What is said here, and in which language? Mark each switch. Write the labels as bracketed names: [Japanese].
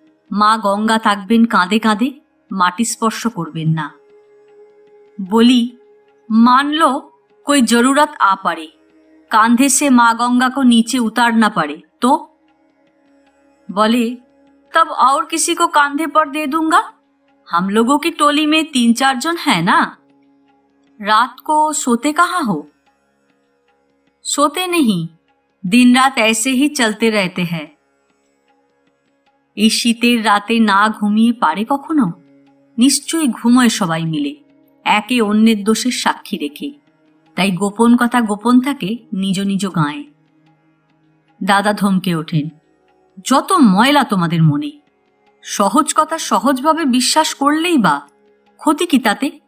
[Bangla] মা গঙ্গা থাকবেন কাঁধে কাঁধে, মাটি স্পর্শ করবেন না। বলি, [Hindi] मान लो कोई जरूरत आ पड़े, कांधे से माँ गंगा को नीचे उतार ना पड़े तो? बोले, तब और किसी को कांधे पर दे दूंगा, हम लोगों की टोली में 3-4 जन है ना। रात को सोते कहाँ हो? सोते नहीं, दिन रात ऐसे ही चलते रहते हैं। [Bangla] এই শীতের রাতে না ঘুমিয়ে পারে কখনো? নিশ্চয়ই ঘুমোয় সবাই মিলে, একে অন্যের দোষের সাক্ষী রেখে। তাই গোপন কথা গোপন থাকে নিজ নিজ গায়ে। দাদা ধমকে ওঠেন, যত ময়লা তোমাদের মনে, সহজ কথা সহজভাবে বিশ্বাস করলেই বা ক্ষতি কি তাতে?